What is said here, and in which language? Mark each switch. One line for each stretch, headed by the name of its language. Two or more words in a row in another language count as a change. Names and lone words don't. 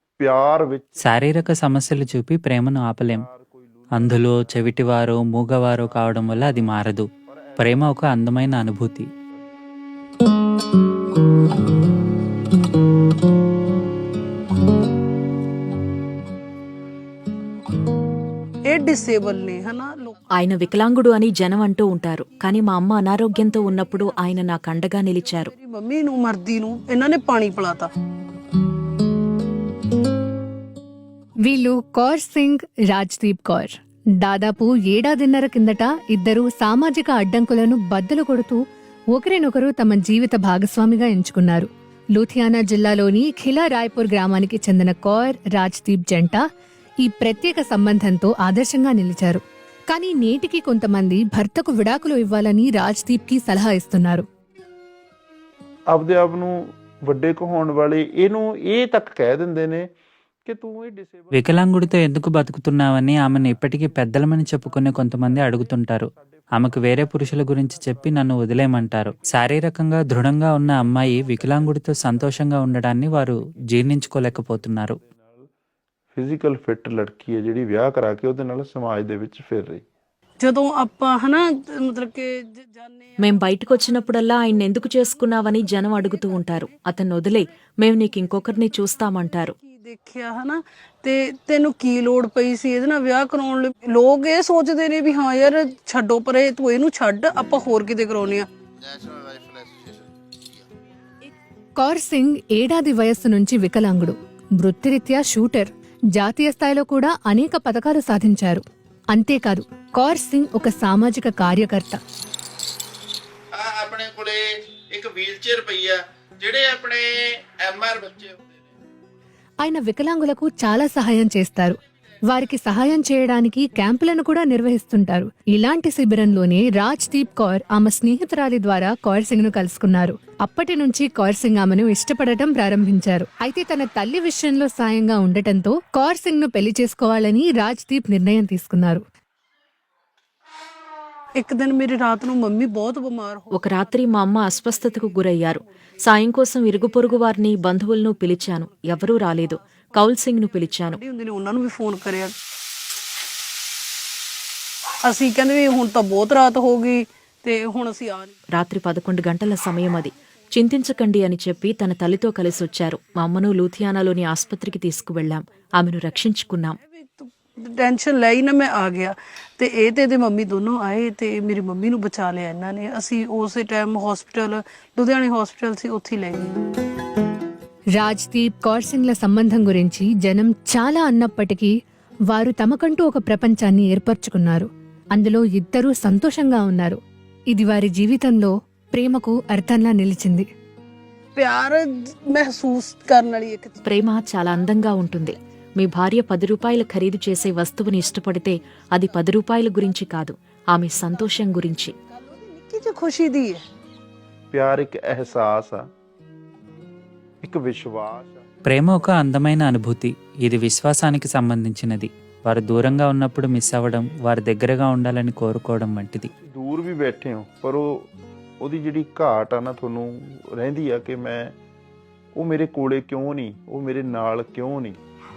Punjabi: ਪਿਆਰ ਵਿੱਚ
Telugu: శారీరక సమస్యలు చూపి ప్రేమను ఆపలేం. అందులో చెవిటివారో మూగవారో కావడం వల్ల అది మారదు. ప్రేమ ఒక అందమైన అనుభూతి.
Punjabi: ਇਹ ਡਿਸੇਬਲ ਨੇ ਹਨਾ ਲੋਕ
Telugu: ఆయన వికలాంగుడు అని జనం అంటూ ఉంటారు, కానీ మా అమ్మ అనారోగ్యంతో ఉన్నప్పుడు ఆయన నాకు అండగా నిలిచారు.
Punjabi: ਮੇਰੀ ਮੰਮੀ ਨੂੰ ਮਰਦੀ ਨੂੰ ਇਹਨਾਂ ਨੇ ਪਾਣੀ ਪਿਲਾਤਾ.
Telugu: వీళ్ళు కౌర్ సింగ్, రాజ్దీప్ కౌర్. దాదాపు ఏడాదిన్నర కిందట ఇద్దరు సామాజిక అడ్డంకులను బద్దలు కొడుతూ ఒకరినొకరు తమ జీవిత భాగస్వామిగా ఎంచుకున్నారు. లూథియానా జిల్లాలోని ఖిలా రాయ్పూర్ గ్రామానికి చెందిన కౌర్, రాజ్దీప్ జంట ఈ ప్రత్యేక సంబంధంతో ఆదర్శంగా నిలిచారు. కానీ నేటికి కొంతమంది భర్తకు విడాకులు ఇవ్వాలని రాజ్దీప్ కి సలహా ఇస్తున్నారు.
Punjabi: ਆਪਦੇ ਆਪ ਨੂੰ ਵੱਡੇ ਕਹਾਉਣ ਵਾਲੇ ਇਹਨੂੰ ਇਹ ਤੱਕ ਕਹਿ ਦਿੰਦੇ ਨੇ ਕਿ ਤੂੰ ਇਹ ਡਿਸੇਬਲ
Telugu: వికలాంగుడితో ఎందుకు బతుకుతున్నావని ఆమెను ఇప్పటికీ పెద్దలమని చెప్పుకునే కొంతమంది అడుగుతుంటారు. ఆమెకు వేరే పురుషుల గురించి చెప్పి నన్ను వదిలేయమంటారు. శారీరకంగా దృఢంగా ఉన్న అమ్మాయి వికలాంగుడితో సంతోషంగా ఉండడాన్ని వారు జీర్ణించుకోలేకపోతున్నారు.
English: physical fit
Punjabi: ਲੜਕੀ ਹੈ ਜਿਹੜੀ ਵਿਆਹ ਕਰਾ ਕੇ ਉਹਦੇ ਨਾਲ ਸਮਾਜ ਦੇ ਵਿੱਚ ਫਿਰ ਰਹੀ. ਜਦੋਂ ਆਪਾਂ ਹਨਾ ਮਤਲਬ ਕਿ ਜਾਣੇ
Telugu: మేం బయటకు వచ్చినప్పుడల్లా ఆయన ఎందుకు చేసుకున్నావని జనం అడుగుతూ ఉంటారు. అతన్ని వదిలే, మేము నీకు ఇంకొకరిని చూస్తామంటారు.
Punjabi: ਕੀ ਦੇਖਿਆ ਹਨਾ ਤੇ ਤੈਨੂੰ ਕੀ ਲੋੜ ਪਈ ਸੀ ਇਹਦੇ ਨਾਲ ਵਿਆਹ ਕਰਾਉਣ ਲਈ. ਲੋਕ ਇਹ ਸੋਚਦੇ ਨੇ ਵੀ ਹਾਂ ਯਾਰ ਛੱਡੋ ਪਰੇ, ਤੂੰ ਇਹਨੂੰ ਛੱਡ, ਆਪਾਂ ਹੋਰ ਕਿਤੇ ਕਰਾਉਨੇ ਆ.
Telugu: కౌర్ సింగ్ ఏడాది వయస్సు నుంచి వికలాంగుడు, వృత్తిరీత్యా షూటర్. జాతీయ స్థాయిలో కూడా అనేక పథకాలు సాధించారు. అంతేకాదు, కౌర్ సింగ్ ఒక సామాజిక కార్యకర్త.
Punjabi: ਆਪਣੇ ਕੋਲੇ ਇੱਕ ਵੀਲਚੇਅਰ ਪਈ ਆ ਜਿਹੜੇ ਆਪਣੇ ఎంఆర్ ਬੱਚੇ ਹੁੰਦੇ ਨੇ.
Telugu: ఆయన వికలాంగులకు చాలా సహాయం చేస్తారు. వారికి సహాయం చేయడానికి క్యాంపులను కూడా నిర్వహిస్తుంటారు. ఇలాంటి శిబిరంలోనే రాజ్దీప్ కౌర్ ఆమె స్నేహితురాలి ద్వారా కౌర్ సింగ్ ను కలుసుకున్నారు. అప్పటి నుంచి కౌర్ సింగ్ ఆమెను ఇష్టపడటం ప్రారంభించారు. అయితే తన తల్లి విషయంలో సాయంగా ఉండటంతో కౌర్ సింగ్ ను పెళ్లి చేసుకోవాలని రాజ్దీప్ నిర్ణయం తీసుకున్నారు.
Punjabi: ਇੱਕ ਦਿਨ ਮੇਰੀ ਰਾਤ ਨੂੰ ਮੰਮੀ ਬਹੁਤ ਬਿਮਾਰ ਹੋ
Telugu: ఒక రాత్రి మా అమ్మ అస్వస్థతకు గురయ్యారు. సాయం కోసం ఇరుగు పొరుగు వారిని, బంధువులను పిలిచాను. ఎవరూ రాలేదు. కౌల్ సింగ్ ను పిలిచాను.
Punjabi: ਹੁੰਦੀ ਨੇ ਉਹਨਾਂ ਨੂੰ ਵੀ ਫੋਨ ਕਰਿਆ. ਅਸੀਂ ਕਹਿੰਦੇ ਵੀ ਹੁਣ ਤਾਂ ਬਹੁਤ ਰਾਤ ਹੋ ਗਈ ਤੇ ਹੁਣ ਅਸੀਂ ਆ ਨਹੀਂ.
Telugu: రాత్రి 11 గంటల సమయం అది. చింతించకండి అని చెప్పి తన తల్లితో కలిసి వచ్చారు. మా అమ్మను లూథియానాలోని ఆస్పత్రికి తీసుకువెళ్లాం. ఆమెను రక్షించుకున్నాం.
Punjabi: ਟੈਨਸ਼ਨ ਲੈ ਹੀ ਨਾ ਮੈਂ ਆ ਗਿਆ ਤੇ ਇਹ ਤੇ ਇਹਦੇ ਮੰਮੀ ਦੋਨੋਂ ਆਏ ਤੇ ਮੇਰੀ ਮੰਮੀ ਨੂੰ ਬਚਾ ਲਿਆ ਇਹਨਾਂ ਨੇ. ਅਸੀਂ ਉਸੇ ਟਾਈਮ ਹਸਪੀਟਲ, ਲੁਧਿਆਣੇ ਹਸਪੀਟਲ ਸੀ, ਉੱਥੇ ਲੈ ਗਏ.
Telugu: రాజ్దీప్, కౌర్ సింగ్ల సంబంధం గురించి జనం చాలా అన్నప్పటికీ వారు తమకంటూ ఒక ప్రపంచాన్ని ఏర్పరచుకున్నారు. అందులో ఇద్దరూ సంతోషంగా ఉన్నారు. ఇది వారి జీవితంలో ప్రేమకు అర్థంలా నిలిచింది.
Punjabi: ਪਿਆਰ ਮਹਿਸੂਸ ਕਰਨ ਵਾਲੀ ਇੱਕ ਚੀਜ਼.
Telugu: ప్రేమ చాలా అందంగా ఉంటుంది. మీ భార్య 10 రూపాయలు ఖరీదు చేసే వస్తువుని ఇష్టపడితే అది 10 రూపాయల గురించి కాదు, ఆమె సంతోషం గురించి.
Punjabi: ਨਿੱਕੀ ਜਿਹੀ ਖੁਸ਼ੀ ਦੀ ਹੈ. ਪਿਆਰ ਇੱਕ ਅਹਿਸਾਸ ਆ, ਇੱਕ ਵਿਸ਼ਵਾਸ ਆ.
Telugu: ప్రేమ ఒక అందమైన అనుభూతి. ఇది విశ్వాసానికి సంబంధించినది. వారు దూరంగా ఉన్నప్పుడు మిస్ అవ్వడం, వారి దగ్గరగా ఉండాలని కోరుకోవడం వంటిది.
Punjabi: ਦੂਰ ਵੀ ਬੈਠੇ ਹੋ ਪਰ ਉਹਦੀ ਜਿਹੜੀ ਘਾਟ ਆ ਨਾ ਤੁਹਾਨੂੰ ਰਹਿੰਦੀ ਆ ਕਿ ਉਹ ਮੇਰੇ ਕੋਲੇ ਕਿਉਂ ਨਹੀਂ, ਉਹ ਮੇਰੇ ਨਾਲ ਕਿਉਂ ਨਹੀਂ.